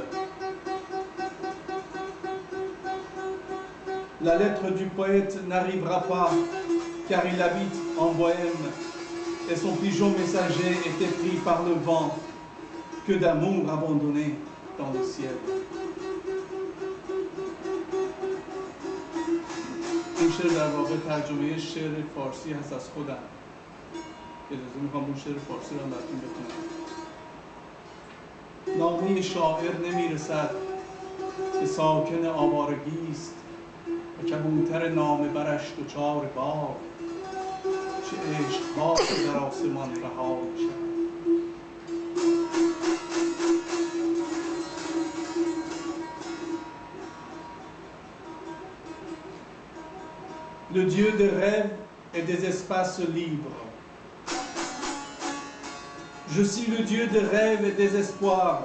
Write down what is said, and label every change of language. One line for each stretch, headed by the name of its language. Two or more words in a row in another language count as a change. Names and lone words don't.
French: La lettre du poète n'arrivera pas, car il habite en Bohême, et son pigeon messager était pris par le vent. Que d'amour abandonné dans le ciel.
Persian: این شعر در واقع ترجمه شعر فارسی هست از خودم. اجازه میخوام اون شعر فارسی رو براتون بخونم. نامه شاعر نمیرسد که ساکن آوارگی است و کبوتر نامه برش دچار باد، چه عشق‌ها که در آسمان رها می‌شود.
French: Le Dieu des rêves et des espaces libres. Je suis le Dieu des rêves et des espoirs.